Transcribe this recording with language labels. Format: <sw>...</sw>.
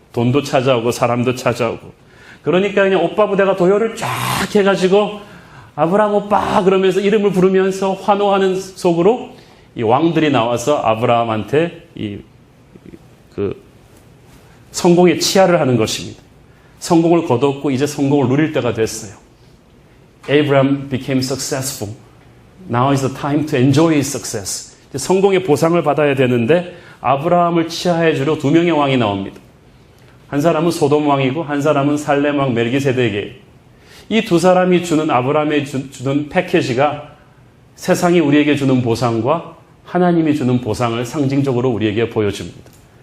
<ko>돈도 찾아오고 사람도 찾아오고. 그러니까 그냥 오빠 부대가 도열을 쫙 해가지고 아브라함 오빠 그러면서 이름을 부르면서 환호하는 속으로 이 왕들이 나와서 아브라함한테 성공의 치하를 하는 것입니다. 성공을 거뒀고 이제 성공을 누릴 때가 됐어요.</ko> <en>Abraham became successful. Now is the time to enjoy his success.</en> <ko>성공의 보상을 받아야 되는데 아브라함을 치하해 주려 두 명의 왕이 나옵니다. 한 사람은 소돔 왕이고 한 사람은 살렘 왕 멜기세덱이에요. 이 두 사람이 주는 아브라함에 주는 패키지가 세상이 우리에게 주는 보상과 하나님이 주는 보상을 상징적으로 우리에게 보여줍니다.</ko>